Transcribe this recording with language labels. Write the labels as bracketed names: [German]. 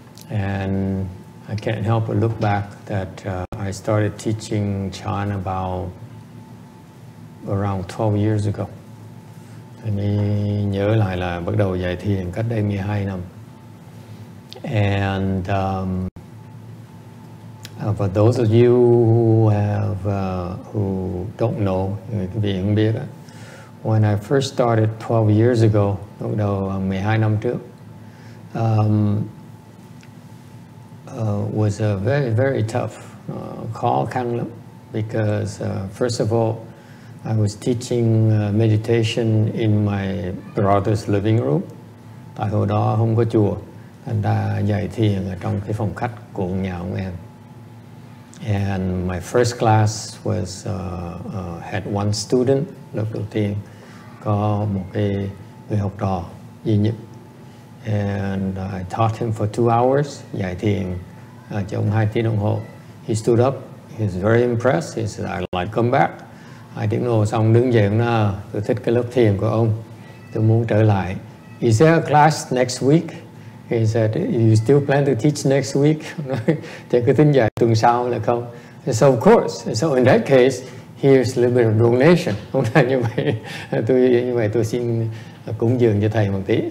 [English] And I can't help but look back that I started teaching Chan about around 12 years ago. [Vietnamese] Mình nhớ lại là bắt đầu dạy thiền cách đây 12 năm. [English] And for those of you who don't know, [Vietnamese] quý vị không biết, [English] when I first started 12 years ago, [Vietnamese] lúc đầu 12 năm trước, [English] was very, very tough, [Vietnamese] khó khăn lắm, [English] because first of all, I was teaching meditation in my brother's living room. [Vietnamese] Tại hồi đó không có chùa, anh ta dạy thiền ở trong cái phòng khách của nhà ông em. [English] And my first class was had one student. [Vietnamese] Lớp đầu tiên có một cái người học trò duy nhất. [English] And I taught him for 2 hours, [Vietnamese] dạy thiền cho ông 2 tiếng đồng hồ. [English] He stood up. He was very impressed. He said, "I'd like to come back." [Vietnamese] 2 tiếng đồng hồ xong đứng dậy, nói, tôi thích cái lớp thiền của ông, tôi muốn trở lại. [English] Is there a class next week? He said, you still plan to teach next week? [Vietnamese] Thì cứ tính dạy tuần sau là không? [English] So of course. So in that case, here's a little bit of donation. [Vietnamese] Không là như vậy, tôi xin cúng dường cho thầy một tí.